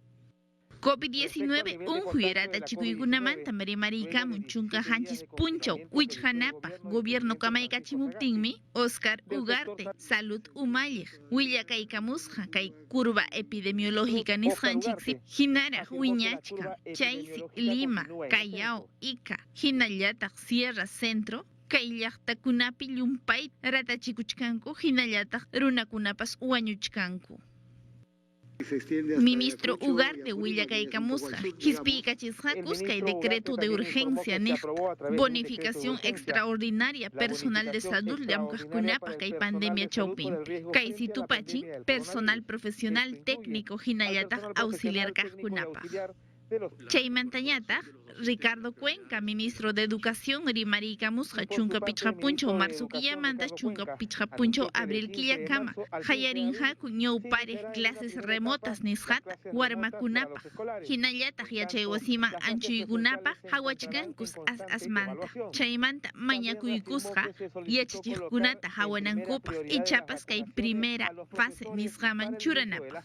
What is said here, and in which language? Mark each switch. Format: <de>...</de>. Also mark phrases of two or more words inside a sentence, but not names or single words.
<qu>COVID-19 unhuyrata chikuykunamanta marimariykamun chunka hanchis punchaw wichhanapaq gobierno kamaykachimuptinmi Oscar Ugarte Salud Umalliq willakaykamusqa kay</qu> <es>curva epidemiológica</es> <qu>nisqanchiksip hinaraq wiñachkan Chaysi, Lima, Callao, Ica, hinallataq Sierra Centro kay llaqtakunapi llumpay ratachikuchkanku hinallataq runakunapas wañuchkanku. Ministro Ugarte willakaykamusqa hisp'ikachisqakus kay</qu> <es>decreto de urgencia</es> <qu>niqta</qu> <es>bonificación extraordinaria personal de salud</es> <qu>llamkaqkunapaq kay pandemia chawpinpi kay situpachin</qu> <es>personal profesional técnico</es> <qu>hinallataq auxiliar kaqkunapaq. Chaymantañataq Ricardo Cuenca,</qu> <es>ministro de Educación,</es> <qu>rimariykamusqa chunka pichqa punchaw marzo killamanta chunka pichqa punchaw abril killakama hayarinhaku ñawpariq</qu> <es>clases remotas</es> <qu>nisqata warmakunapaq hinallataq yachay wasiman anchuykunapaq hawachkankus asmanta chaymanta mañakuykusqa yachachiqkunata hawanankupaq ichapas kay</qu> <es>primera fase</es> <qu>nisqaman churanapaq.</qu>